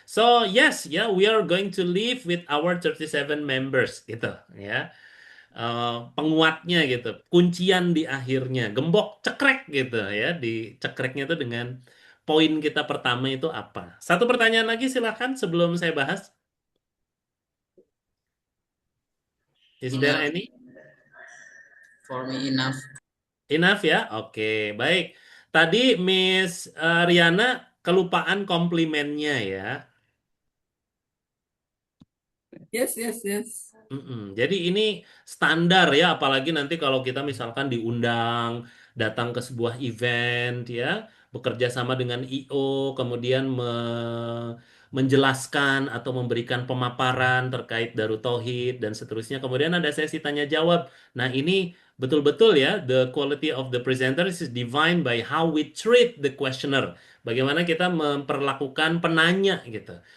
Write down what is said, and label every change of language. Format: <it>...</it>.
<en>So, yes, ya, we are going to live with our 37 members gitu ya.</en> <id>Penguatnya gitu, kuncian di akhirnya, gembok cekrek gitu ya, di cekreknya itu dengan poin kita pertama itu apa. Satu pertanyaan lagi silakan sebelum saya bahas.</id> <en>Is there Enough. any? For me enough.</en> <id>Enough ya? Oke, baik. Tadi Miss Riana kelupaan komplimennya ya.</id> <en>Yes, yes, yes.</en> <id>Jadi ini standar ya, apalagi nanti kalau kita misalkan diundang datang ke sebuah event ya, bekerja sama dengan IO, kemudian menjelaskan atau memberikan pemaparan terkait Darut Tauhid dan seterusnya. Kemudian ada sesi tanya jawab. Nah, ini betul-betul ya,</id> <en>the quality of the presenter is defined by how we treat the questioner.</en> <id>Bagaimana kita memperlakukan penanya gitu.</id>